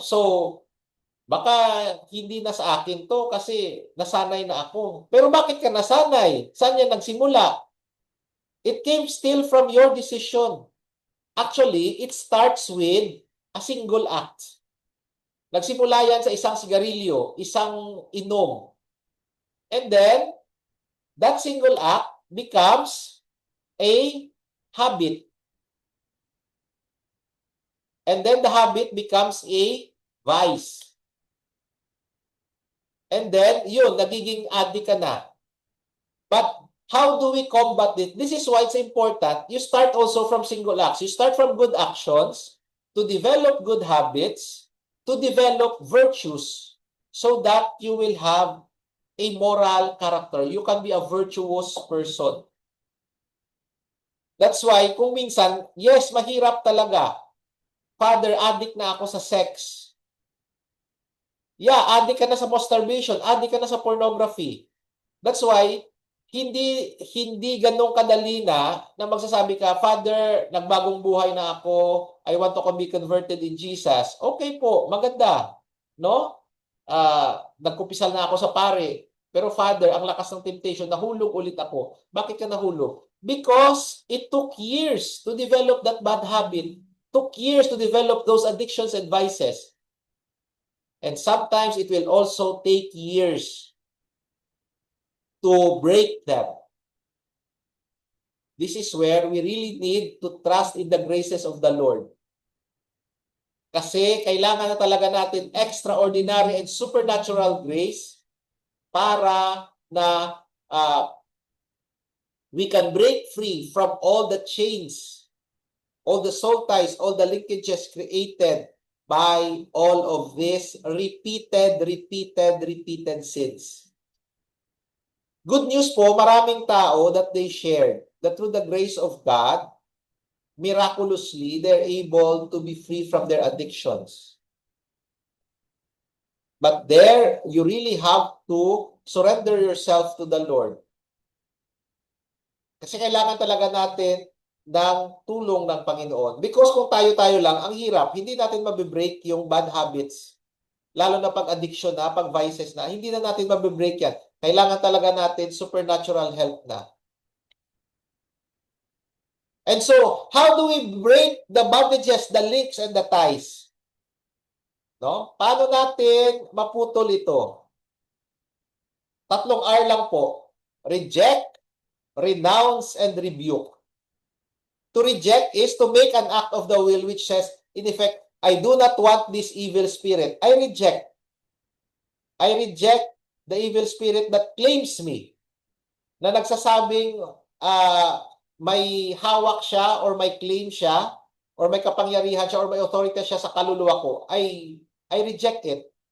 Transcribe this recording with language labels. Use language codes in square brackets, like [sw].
[tl] So, baka hindi na sa akin to kasi nasanay na ako. Pero bakit ka nasanay? Saan yan nagsimula? [en] It came still from your decision. Actually, it starts with a single act. [tl] Nagsimula yan sa isang sigarilyo, isang inom. [en] And then, that single act becomes a habit. And then the habit becomes a vice. And then, [tl] yun, nagiging addict ka na. [en] But how do we combat it? This is why it's important. You start also from single acts. You start from good actions to develop good habits, to develop virtues, so that you will have a moral character. You can be a virtuous person. That's why, [tl] kung minsan, yes, mahirap talaga. Father, addict na ako sa sex. Yeah, addict ka na sa masturbation, addict ka na sa pornography. [en] That's why, [tl] hindi ganun kadali na magsasabi ka, Father, nagbagong buhay na ako. [en] I want to be converted in Jesus. [tl] Okay po, maganda, no? Nagkumpisal na ako sa pare. Pero Father, ang lakas ng temptation, nahulog ulit ako. Bakit ka nahulog? [en] Because it took years to develop that bad habit. Took years to develop those addictions and vices. And sometimes it will also take years to break them. This is where we really need to trust in the graces of the Lord. [tl] Kasi kailangan na talaga natin [en] extraordinary and supernatural grace [tl] para na [en] we can break free from all the chains, all the soul ties, all the linkages created by all of these repeated sins. Good news [tl] po, maraming tao [en] that they shared that through the grace of God, miraculously, they're able to be free from their addictions. But there, you really have to surrender yourself to the Lord. [tl] Kasi kailangan talaga natin ng tulong ng Panginoon. [en] Because [tl] kung tayo-tayo lang, ang hirap, hindi natin mabibreak yung bad habits. Lalo na pag addiction na, pag vices na, hindi na natin mabibreak yan. Kailangan talaga natin supernatural help na. [en] And so, how do we break the bondages, the links, and the ties? No? [tl] Paano natin maputol ito? 3 R lang po. [en] Reject, renounce, and rebuke. To reject is to make an act of the will which says, in effect, I do not want this evil spirit. I reject the evil spirit that claims me. [tl] Na nagsasabing, may hawak siya or may claim siya or may kapangyarihan siya or may authority siya sa kaluluwa ko, [en] I reject it.